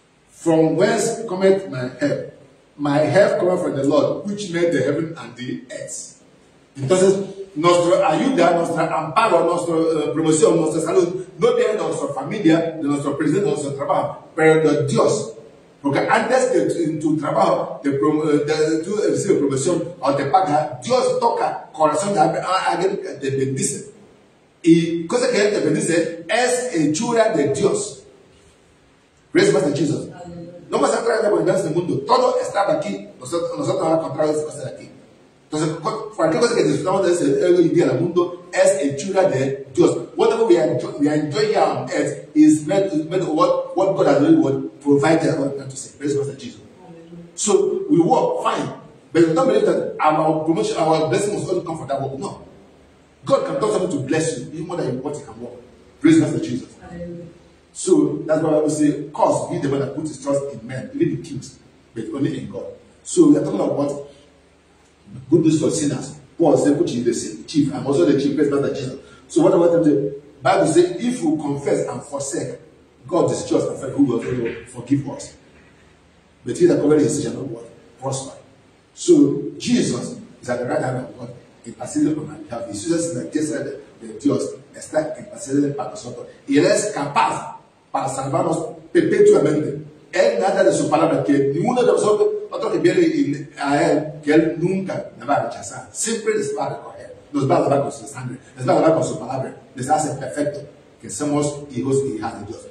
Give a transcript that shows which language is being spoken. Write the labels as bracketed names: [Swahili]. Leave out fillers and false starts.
[English] From whence cometh my help? My help cometh from the Lord, which made the heaven and the earth. [Spanish] Entonces, nuestra ayuda, nuestra amparo, nuestra promoción, nuestra salud, no viene de nuestra familia, de nuestro presidente, de nuestro trabajo, pero de Dios. Porque antes que en tu trabajo tú recibes promoción o te paga, Dios toca corazón de alguien que te bendice. Y cosa que Él te bendice es hechura de Dios. [English] Praise Master Jesus. [Spanish] No vas a traer la abundancia del mundo. Todo estaba aquí. Nosotros vamos a encontrar esas cosas aquí. Entonces, cualquier cosa que disfrutamos de ese hoy día del mundo es hechura de Dios. [English] Whatever we enjoy here on earth is made what God has really provided. To say, praise Master Jesus. So we work fine, but we don't believe that our promotion, our blessing must only come from that work. No, God can do something to bless you even more than what He can work. Praise Master Jesus. So that's why I would say, cause be the one that puts his trust in men, even in kings, but only in God. So we are talking about good news for sinners. Paul said, which is the chief. I'm also the chief. Praise Master Jesus. So what about them? The Bible says, if you confess and forsake, God is just and fair, who will forgive us. But he that covered his sin shall not prosper. So Jesus is at the right hand of God, interceding on our behalf. [Spanish] Jesús es la diestra de Dios, está intercediendo para nosotros. Y Él es capaz para salvarnos perpetuamente. Él nada de su palabra, que ninguno de nosotros, otro que viene a Él, que Él nunca me va a rechazar. Siempre les va a recoger, nos va a lavar con su sangre, les va a lavar con su palabra, les hace perfecto, que somos hijos y hijas de Dios.